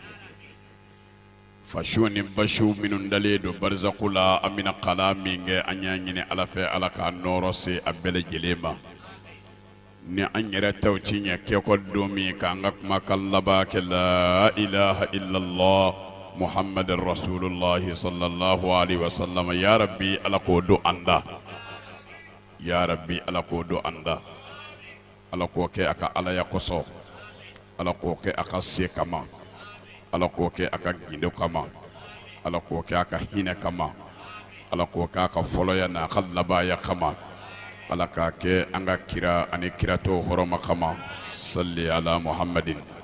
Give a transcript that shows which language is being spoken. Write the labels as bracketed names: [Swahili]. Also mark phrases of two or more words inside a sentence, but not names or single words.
[Bambara] fashu ni bashu minnu dalen don barzaku la an bɛna kala min kɛ an y'a ɲini ala fɛ ala k'a nɔɔrɔ se a bɛɛ lajɛlen ma ni an yɛrɛ taw ci ɲɛ kɛkɔ don min k'an ka kumakan laban kɛ [Arabic] لا إله إلا الله محمد رسول الله صلى الله عليه وسلم [Bambara] ya rabbi ala k'o don an da [Arabic] يا رب [Bambara] ala k'o don an da ala k'o kɛ a ka alaya kosɔn ala k'o kɛ a ka se kama ala k'o kɛ a ka gindo kama ala k'o kɛ a ka hinɛ kama ala k'o kɛ a ka fɔlɔya n'a ka labaya kama ala k'a kɛ an ka kira ani kiratɔ hɔrɔma kama [Arabic] صل على محمد